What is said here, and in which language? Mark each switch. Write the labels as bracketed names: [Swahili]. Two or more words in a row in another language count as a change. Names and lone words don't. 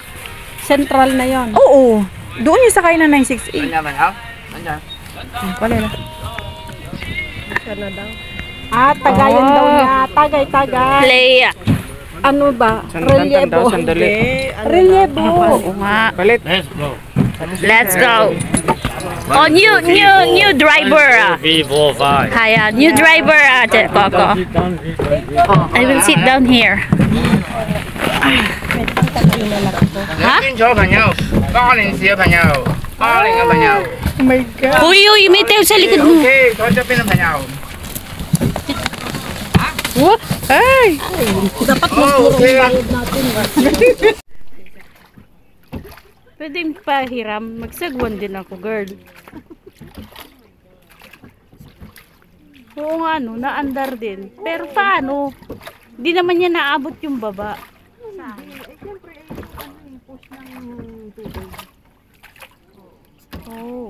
[Filipino] Central na yon. Oo. Doon yung sakay ng 968. Wala na. Sana daw. Ah, Tagayan daw niya. Tagay. Play. Ano ba? Relyebo. Relyebo. Oo nga. [English] Let's go. Oh, new driver. [Filipino] Kaya, [English] new driver, Coco. I will sit down here. Ha? [Cantonese] 小朋友，80小朋友，80嘅朋友 [English] Oh my God. [Filipino] Uy, may tayo sa likod mo. [Cantonese] ，OK，坐這邊嘅朋友， Ay! [Filipino] Dapat [Cantonese] 哦，OK 啊。 [Filipino] Pwede pahiram. Magsagwan din ako, girl. Oo nga, no. Naandar din. Pero paano? Di naman niya naabot yung baba. Oh.